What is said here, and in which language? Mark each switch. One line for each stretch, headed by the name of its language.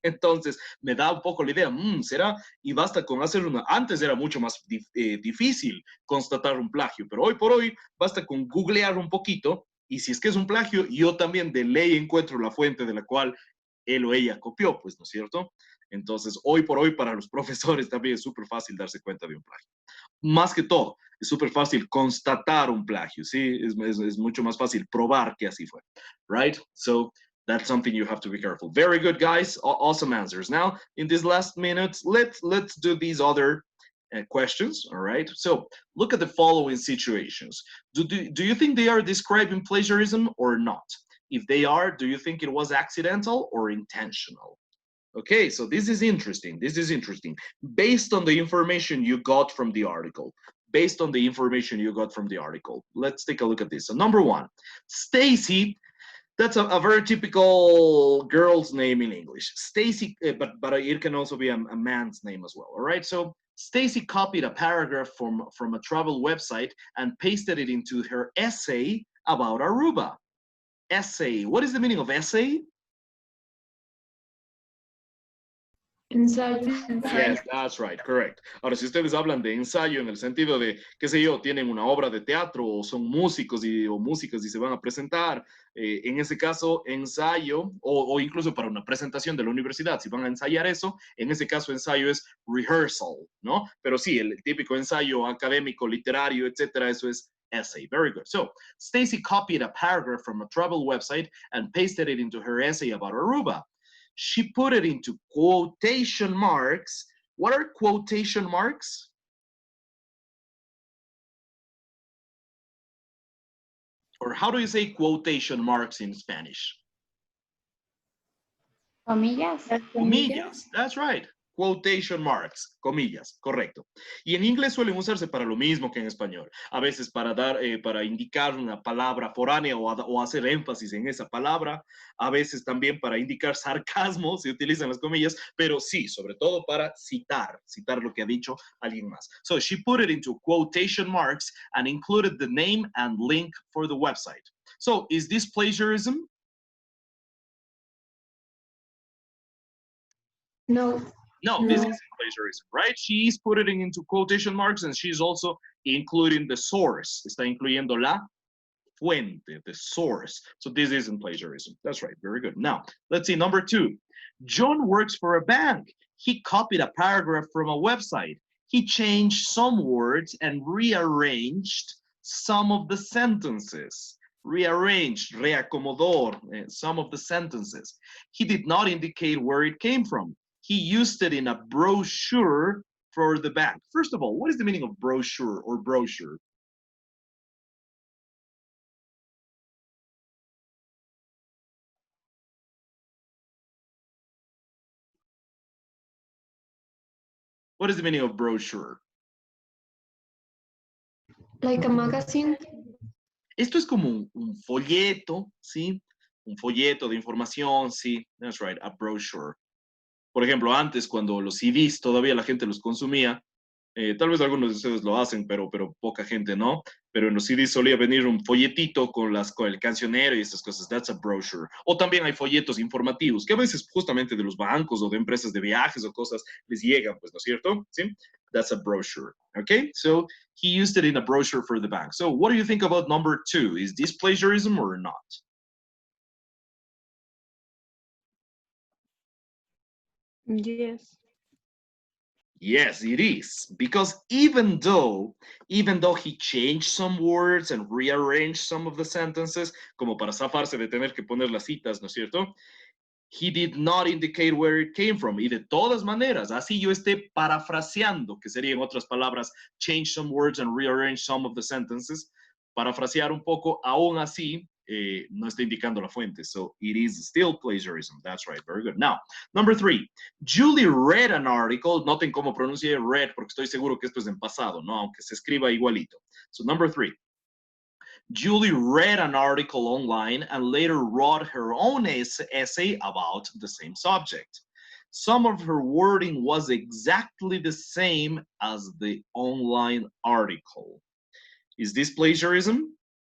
Spanish: Entonces me da un poco la idea, ¿será? Y basta con hacer antes era mucho más difícil constatar un plagio, pero hoy por hoy basta con googlear un poquito y si es que es un plagio, yo también de ley encuentro la fuente de la cual él o ella copió, pues, ¿no es cierto? Entonces, hoy por hoy, para los profesores también es súper fácil darse cuenta de un plagio. Más que todo, es súper fácil constatar un plagio, ¿sí? Es mucho más fácil probar que así fue,
English: right? So, that's something you have to be careful. Very good, guys. Awesome answers. Now, in these last minutes, let's do these other questions, all right? So, look at the following situations. Do you think they are describing plagiarism or not? If they are, do you think it was accidental or intentional? Okay, so this is interesting. This is interesting. Based on the information you got from the article, based on the information you got from the article, let's take a look at this. So number one, Stacy, that's a very typical girl's name in English. Stacy, but it can also be a man's name as well. All right, so Stacy copied a paragraph from a travel website and pasted it into her essay about Aruba. Essay. What is the meaning of essay?
Spanish: Ensayo.
English: Yes, that's right, correct.
Spanish: Ahora, si ustedes hablan de ensayo en el sentido de, qué sé yo, tienen una obra de teatro o son músicos o músicas y se van a presentar, en ese caso, ensayo, o incluso para una presentación de la universidad, si van a ensayar eso, en ese caso ensayo es rehearsal, ¿no? Pero sí, el típico ensayo académico, literario, etcétera, eso es essay.
English: Very good. So, Stacy copied a paragraph from a travel website and pasted it into her essay about Aruba. She put it into quotation marks. What are quotation marks? Or how do you say quotation marks in Spanish?
Spanish: Comillas.
English: Comillas, that's right. Quotation marks,
Spanish: comillas, correcto. Y en inglés suelen usarse para lo mismo que en español. A veces para dar, para indicar una palabra foránea o hacer énfasis en esa palabra. A veces también para indicar sarcasmo, se utilizan las comillas, pero sí, sobre todo para citar lo que ha dicho alguien más.
English: So she put it into quotation marks and included the name and link for the website. So is this plagiarism? No. No, this isn't plagiarism, right? She's putting it into quotation marks and she's also including the source.
Spanish: Está incluyendo la fuente,
English: the source. So this isn't plagiarism. That's right, very good. Now, let's see, number 2. John works for a bank. He copied a paragraph from a website. He changed some words and rearranged some of the sentences. Rearranged,
Spanish: reacomodó
English: some of the sentences. He did not indicate where it came from. He used it in a brochure for the bank. First of all, what is the meaning of brochure or brochure? What is the meaning of brochure? Like a magazine.
Spanish: Esto es como un folleto, ¿sí? Un folleto de información, sí.
English: That's right, a brochure.
Spanish: Por ejemplo, antes cuando los CDs todavía la gente los consumía, tal vez algunos de ustedes lo hacen, pero poca gente no. Pero en los CDs solía venir un folletito con el cancionero y esas cosas.
English: That's a brochure.
Spanish: O también hay folletos informativos que a veces justamente de los bancos o de empresas de viajes o cosas les llegan, pues, ¿no es cierto? ¿Sí?
English: That's a brochure. Okay? So he used it in a brochure for the bank. So what do you think about number 2? Is this plagiarism or not? Yes. Yes, it is. Because even though he changed some words and rearranged some of the sentences,
Spanish: como para zafarse de tener que poner las citas, ¿no es cierto?
English: He did not indicate where it came from.
Spanish: Y de todas maneras, así yo esté parafraseando, que sería en otras palabras,
English: change some words and rearrange some of the sentences,
Spanish: parafrasear un poco, aún así, no está indicando la fuente.
English: So it is still plagiarism. That's right. Very good. Now, number 3. Julie read an article.
Spanish: Noten cómo pronuncié read, porque estoy seguro que esto es en pasado, ¿no? Aunque se escriba igualito.
English: So number 3. Julie read an article online and later wrote her own essay about the same subject. Some of her wording was exactly the same as the online article. Is this plagiarism?